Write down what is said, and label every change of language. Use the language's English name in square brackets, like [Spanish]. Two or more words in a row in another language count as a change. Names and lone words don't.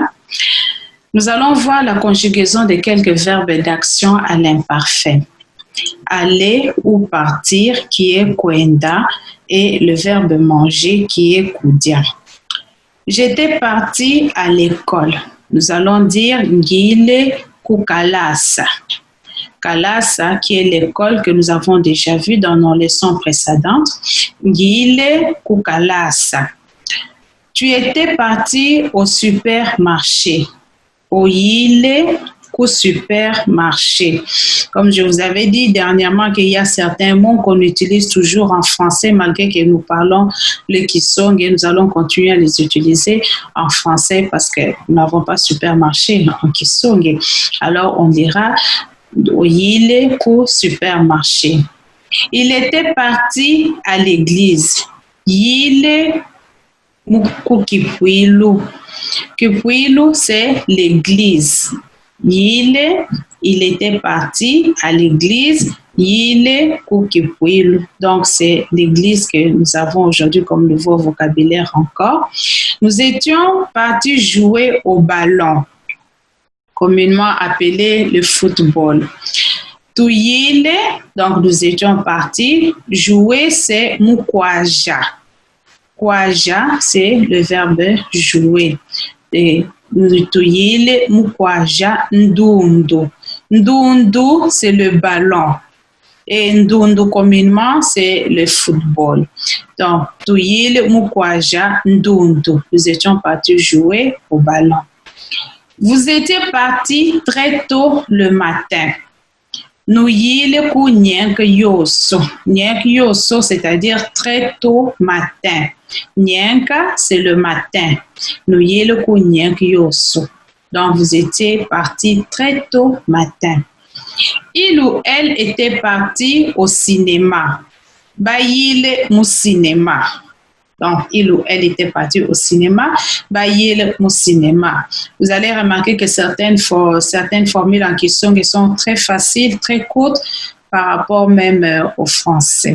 [French] Nous allons voir la conjugaison de quelques verbes d'action à l'imparfait. Aller ou partir qui est kwenda et le verbe manger qui est kudia. J'étais partie à l'école. Nous allons dire [Songe] ngile kukalasa. [French] Kalasa qui est l'école que nous avons déjà vue dans nos leçons précédentes. [Songe] Ngile kukalasa. [French] Tu étais parti au supermarché. [Songe] Oyile ku supermarché. [French] Comme je vous avais dit dernièrement qu'il y a certains mots qu'on utilise toujours en français malgré que nous parlons le Kisong et nous allons continuer à les utiliser en français parce que nous n'avons pas supermarché en Kisong. Alors on dira [Songe] Oyile ku supermarché. [French] Il était parti à l'église. [Songe] Yile ku Kipwilu. Kipwilu, [French] c'est l'église. Il était parti à l'église. [Songe] Yile ku Kipwilu. [French] Donc, c'est l'église que nous avons aujourd'hui comme nouveau vocabulaire encore. Nous étions partis jouer au ballon, communément appelé le football. Tuyile, donc nous étions partis. Jouer, c'est mukwaja. Kwaja, c'est le verbe jouer. [Songe] Et tuyile mukwaja ndundu. Ndundu, [French] c'est le ballon. Et ndundu communément, c'est le football. Donc, [Songe] tuyile mukwaja ndundu. [French] Nous étions partis jouer au ballon. Vous étiez partis très tôt le matin. [Songe] Nuyile ku nyenk yoso. Nyenk yoso, [French] c'est-à-dire très tôt matin. Nyenka, c'est le matin. [Songe] Nuyile ku nyenk yoso. [French] Donc, vous étiez partis très tôt matin. Il ou elle était parti au cinéma. [Songe] Bayile mu cinéma. [French] Donc, il ou elle était parti au cinéma. [Songe] Bayile mu cinéma. [French] Vous allez remarquer que certaines formules en question sont très faciles, très courtes par rapport même au français.